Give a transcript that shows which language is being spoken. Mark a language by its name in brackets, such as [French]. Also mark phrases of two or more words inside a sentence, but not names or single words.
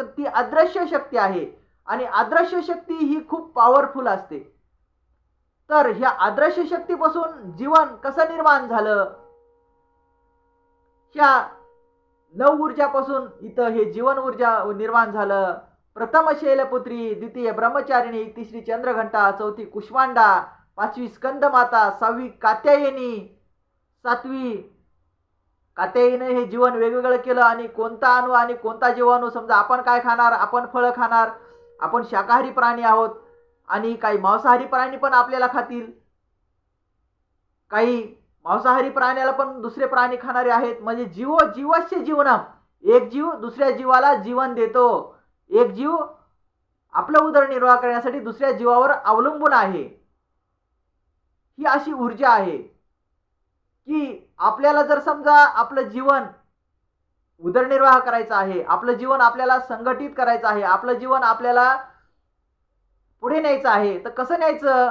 [Marathi] ती अदृश्य शक्ती आहे आणि अदृश्य शक्ती ही खूप पॉवरफुल असते. तर ह्या अदृश्य शक्तीपासून जीवन कसं निर्माण झालं? ह्या 9 ऊर्जापासून इथं हे जीवन ऊर्जा निर्माण झालं. प्रथम शैलपुत्री, द्वितीय ब्रह्मचारिणी, तिसरी चंद्रघंटा, चौथी कुष्मांडा, 5वी स्कंदमाता, 6वी कात्यायनी, 7वी कात्यायीने हे जीवन वेगवेगळं केलं. आणि कोणता अणू आणि कोणता जीवाणू, समजा आपण काय खाणार, आपण फळं खाणार, आपण शाकाहारी प्राणी आहोत आणि काही मांसाहारी प्राणी पण आपल्याला खातील, काही मांसाहारी प्राण्याला पण दुसरे प्राणी खाणारे आहेत. [Sanskrit] म्हणजे जीवस्य जीवनम, [Marathi] एक जीव दुसऱ्या जीवाला जीवन देतो. एक जीव आपलं उदरनिर्वाह करण्यासाठी दुसऱ्या जीवावर अवलंबून आहे. ही अशी ऊर्जा आहे की आपल्याला जर समजा आपलं जीवन उदरनिर्वाह करायचा आहे, आपलं जीवन आपल्याला संघटित करायचं आहे, आपलं जीवन आपल्याला पुढे न्यायचं आहे, तर कसं न्यायचं?